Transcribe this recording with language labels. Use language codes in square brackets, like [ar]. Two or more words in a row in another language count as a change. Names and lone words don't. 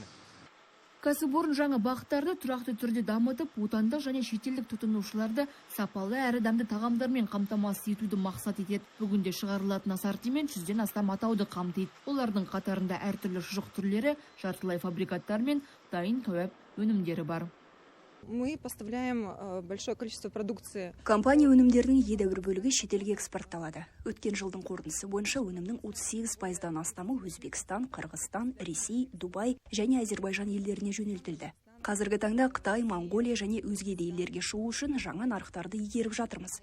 [kk] Кәсіпорын жаңа бағыттарды тұрақты түрде дамытып, отандық және шетелдік тұтынушыларды сапалы әрі дәмді тағамдармен қамтамасыз етуді мақсат етеді. Бүгінде шығарылатын ассортимент 100-ден астам атауды қамтиды. Олардың қатарында әртүрлі шұжық түрлері, жартылай фабрикаттар мен дайын кәуап өнімдері бар. [ru] Мы поставляем большое количество продукции. [kk] Компания өнімдерінің едәуір бөлігі шетелге экспортталады. Өткен жылдың қорытындысы бойынша өнімнің 38%-дан астамы Өзбекстан, Қырғызстан, Ресей, Дубай және Әзербайжан елдеріне жөнелтілді. Қазіргі таңда Қытай, Монголия және өзге де елдерге шығу үшін жаңа нарықтарды игеріп жатырмыз.